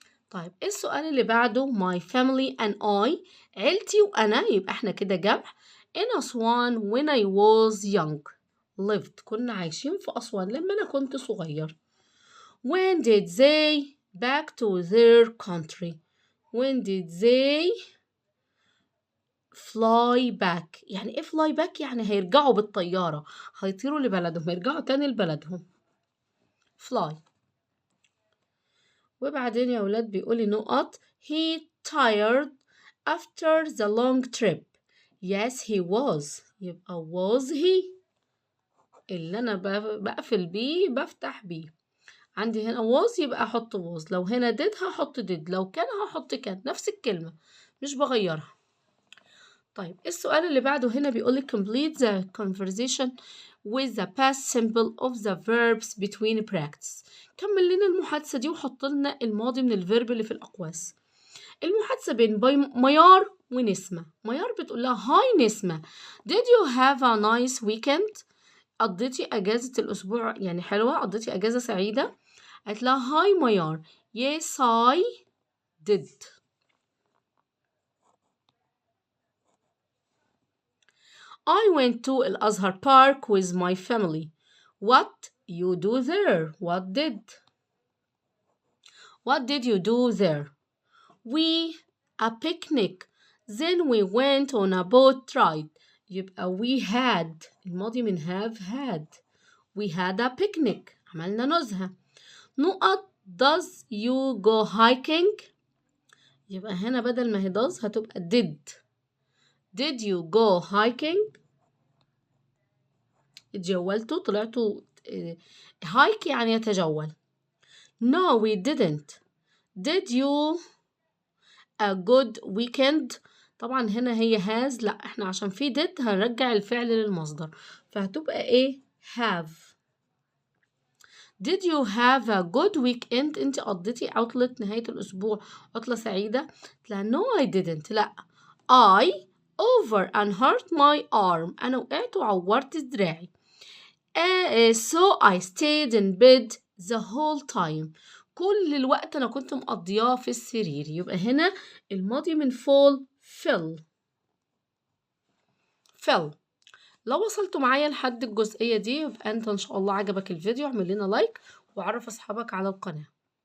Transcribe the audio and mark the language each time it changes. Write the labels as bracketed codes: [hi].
[ar] طيب ايه السؤال اللي بعده؟ [en] my family and I [ar] عيلتي وانا، يبقى احنا كده جمع. in أسوان [en] when I was young lived [ar] كنا عايشين في أسوان لما انا كنت صغير. [en] when did they back to their country. when did they fly back. [ar] يعني ايه [en] fly back؟ [ar] يعني هيرجعوا بالطيارة، هيطيروا لبلدهم، هيرجعوا تاني لبلدهم. [en] fly. [ar] وبعدين يا ولاد بيقولي نقط [en] he tired after the long trip. yes he was، [ar] يبقى [en] was he [ar] اللي انا بقفل بيه بفتح بيه. عندي هنا was يبقى احط was، لو هنا did هحط did، لو كان هحط كان، نفس الكلمة مش بغيرها. طيب السؤال اللي بعده هنا بيقولي [en] complete the conversation with the past simple of the verbs between practice. [ar] كمل لنا المحادثة دي وحط لنا الماضي من الفيرب اللي في الأقواس. المحادثة بين ميار ونسمة. [en] ميار [ar] بتقول لها هاي [en] Nesma did you have a nice weekend. [ar] قضيتي أجازة الأسبوع يعني حلوة، قضيتي أجازة سعيدة. قالت لها هاي ميار [en] yes I did. I went to Al-Azhar Park with my family. What you do there? What did you do there? We a picnic. Then we went on a boat ride. [ar] يبقى [en] we had [ar] الماضي من [en] have had. We had a picnic. [ar] عملنا نزهة. [en] نقط does you go hiking. [ar] يبقى هنا بدل ما هي does هتبقى did. [en] Did you go hiking؟ [ar] اتجولتوا طلعتوا [en] hike [ar] يعني يتجول. [en] No we didn't. Did you a good weekend؟ [ar] طبعا هنا هي has، لا احنا عشان في did هنرجع الفعل للمصدر فهتبقى ايه have. [en] Did you have a good weekend؟ [ar] انت قضيتي عطلة نهاية الأسبوع عطلة سعيدة؟ لا [en] no I didn't. [ar] لا [en] I over and hurt my arm. [ar] أنا وقعت وعورت دراعي. [en] So I stayed in bed the whole time. [ar] كل الوقت أنا كنت مقضياه في السرير. يبقى هنا الماضي من fall fell. لو وصلتوا معايا لحد الجزئية دي يبقى أنت إن شاء الله عجبك الفيديو، اعمل لنا لايك وعرف أصحابك على القناة.